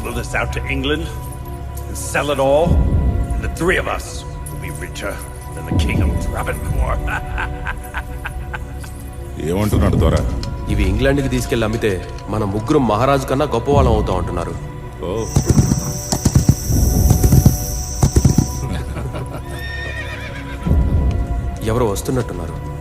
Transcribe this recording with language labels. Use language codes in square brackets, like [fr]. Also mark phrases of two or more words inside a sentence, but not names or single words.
[en] this out to England and sell it all, and the three of us will be richer than the king of Travancore. [te] ఏమంటున్నాడు దొర? ఇవి ఇంగ్లాండ్కి తీసుకెళ్ళి అమ్మితే మన ముగ్గురు మహారాజు కన్నా గొప్పవాళ్ళం అవుతాం అంటున్నారు. ఎవరో వస్తున్నట్టున్నారు.